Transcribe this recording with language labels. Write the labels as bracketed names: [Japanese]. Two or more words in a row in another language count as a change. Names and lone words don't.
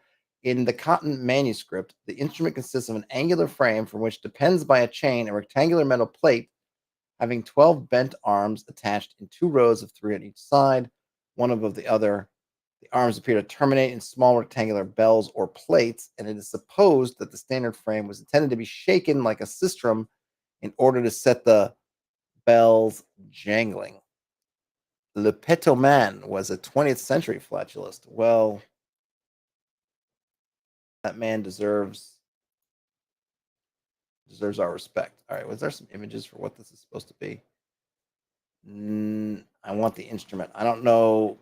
[English] In the Cotton manuscript, the instrument consists of an angular frame from which depends by a chain a rectangular metal plate having 12 bent arms attached in 2 rows of 3 on each side, one above the other. The arms appear to terminate in small rectangular bells or plates, and it is supposed that the standard frame was intended to be shaken like a sistrum in order to set the bells jangling. Le Petoman was a 20th century flatulist. Well, that man deserves our respect. All right, was there some images for what this is supposed to be? I want the instrument. I don't know.